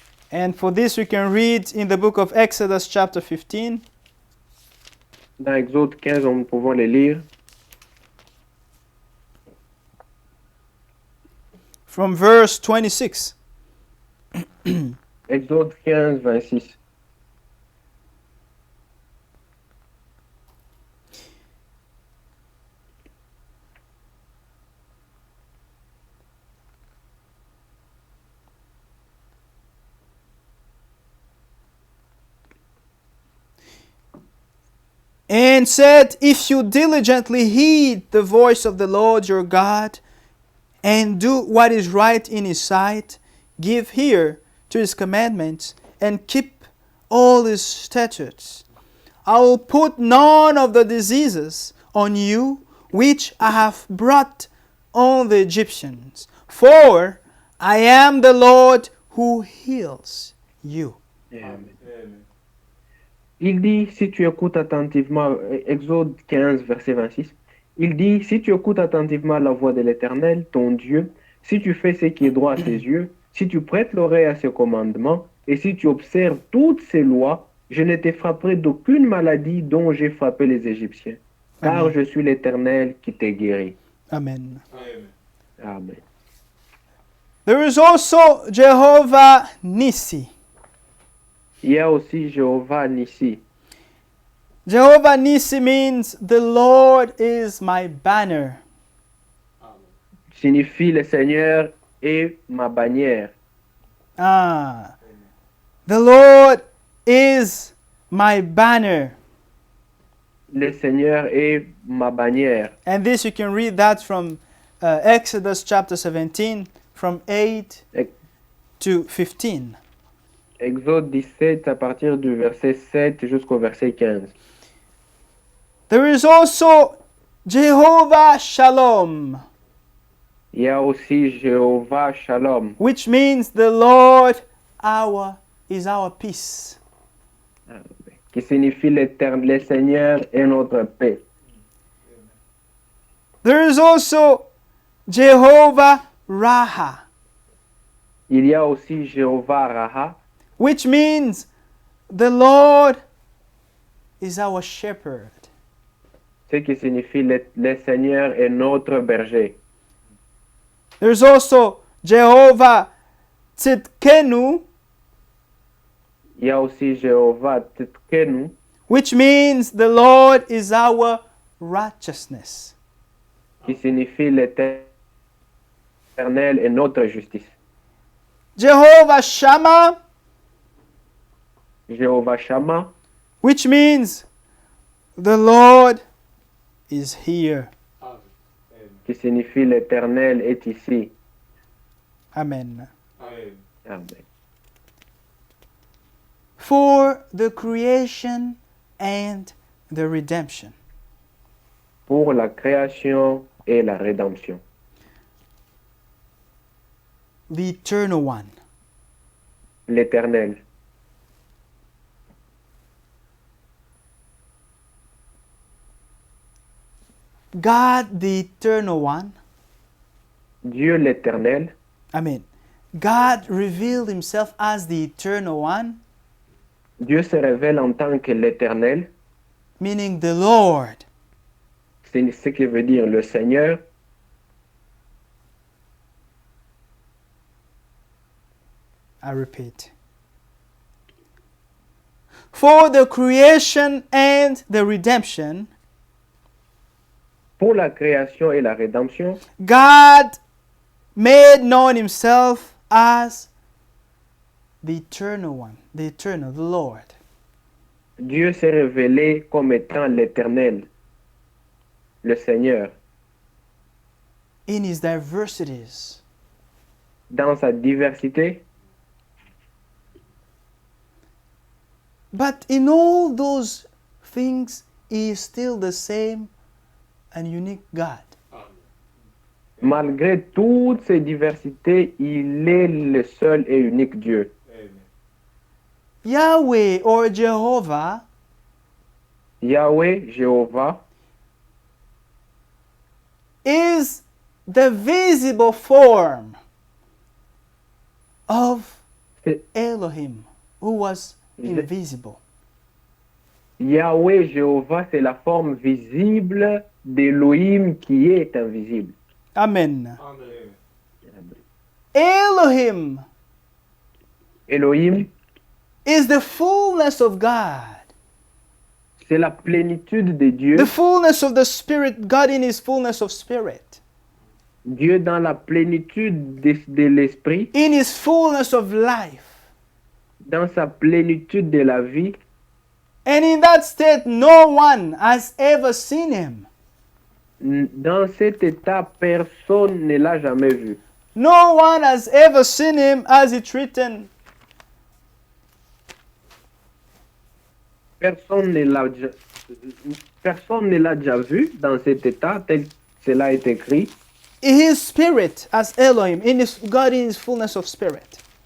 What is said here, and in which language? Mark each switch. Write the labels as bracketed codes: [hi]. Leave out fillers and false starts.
[en] And for this we can read in the book of Exodus chapter 15. [fr] Dans Exode 15, nous pouvons les lire. [en] From verse 26. [fr] Exode 15, 26. [en] And said, if you diligently heed the voice of the Lord your God, and do what is right in his sight, give ear to his commandments, and keep all his statutes, I will put none of the diseases on you which I have brought on the Egyptians, for I am the Lord who heals you. Amen. [fr] Il dit, si tu écoutes attentivement, Exode 15, verset 26, il dit, si tu écoutes attentivement la voix de l'Éternel, ton Dieu, si tu fais ce qui est droit à ses yeux, si tu prêtes l'oreille à ses commandements, et si tu observes toutes ses lois, je ne te frapperai d'aucune maladie dont j'ai frappé les Égyptiens, car Amen. je suis l'Éternel qui te guérit. Amen. Amen. [en] There is also Jehovah Nissi. [fr] Il y a aussi Jéhovah Nissi. [en] Jehovah Nissi means the Lord is my banner. [fr] Signifie le Seigneur est ma bannière. [en] Ah, the Lord is my banner. [fr] Le Seigneur est ma bannière. [en] And this you can read that from Exodus chapter 17, from 8 Ex- to 15. [fr] Exode 17 à partir du verset 7 jusqu'au verset 15. [en] There is also Jehovah Shalom, [fr] Il y a aussi Jéhovah Shalom, [en] which means the Lord is our peace. [fr] qui signifie le Seigneur est notre paix. [en] There is also Jehovah Raha, [fr] Il y a aussi Jéhovah Raha, [en] which means the Lord is our shepherd. [fr] ce qui signifie le Seigneur est notre berger. [en] There's also Jehovah Tzidkenu, [fr] Il y a aussi Jéhovah Tzidkenu, [en] which means the Lord is our righteousness. [fr] qui signifie l'Éternel est notre justice. [en] Jehovah Shammah, [fr] Jéhovah Shammah, [en] which means the Lord is here. [fr] qui signifie l'Éternel est ici. Amen. Amen. [en] For the creation and the redemption. [fr] Pour la création et la rédemption. [en] The eternal one. [fr] L'Éternel. [en] God the eternal one. [fr] Dieu l'Éternel. Amen. [en] God revealed himself as the eternal one, [fr] Dieu se révèle en tant que l'Éternel, [en] meaning the Lord. [fr] c'est ce qui veut dire le Seigneur. [en] I repeat. For the creation and the redemption, [fr] Pour la création et la rédemption, [en] God made known himself as the eternal one, the eternal, the Lord. [fr] Dieu s'est révélé comme étant l'Éternel, le Seigneur, [en] In his diversities. [fr] dans sa diversité. [en] But in all those things, he is still the same and unique God. [fr] Malgré toutes ces diversités, il est le seul et unique Dieu. [en] Yahweh or Jehovah [fr] Yahweh, Jéhovah, [en] is the visible form of [fr] c'est- [en] Elohim, who was invisible. [fr] Yahweh, Jéhovah, c'est la forme visible d'Élohim qui est invisible. [en] Amen. Elohim [fr] Elohim, [en] is the fullness of God, [fr] c'est la plénitude de Dieu, [en] the fullness of the Spirit, God in his fullness of spirit, [fr] Dieu dans la plénitude de l'esprit, [en] in his fullness of life. [fr] dans sa plénitude de la vie. [en] And in that state, no one has ever seen him. [fr] Dans cet état, personne ne l'a jamais vu. [en] No one has ever seen him, as it's written. [fr] Personne ne l'a déjà vu dans cet état tel que cela est écrit. [en] His spirit as Elohim, in his God in his fullness of spirit.